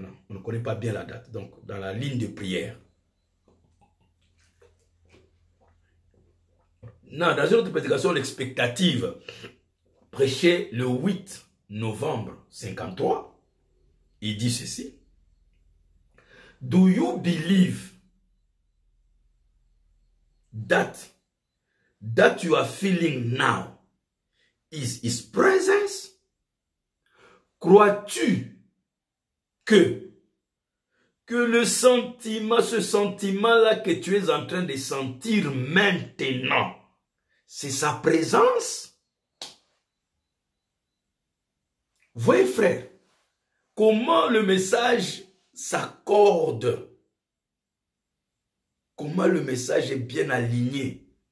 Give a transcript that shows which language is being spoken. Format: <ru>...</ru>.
<fr>On ne connaît pas bien la date. Donc, dans la ligne de prière. Non, dans une autre prédication, l'expectative, prêché le 8 novembre 53, il dit ceci.</fr> <en>Do you believe that you are feeling now is his presence?</en> <fr>Crois-tu que le sentiment, ce sentiment-là que tu es en train de sentir maintenant, c'est sa présence? Voyez frère, comment le message s'accorde, comment le message est bien aligné.</fr>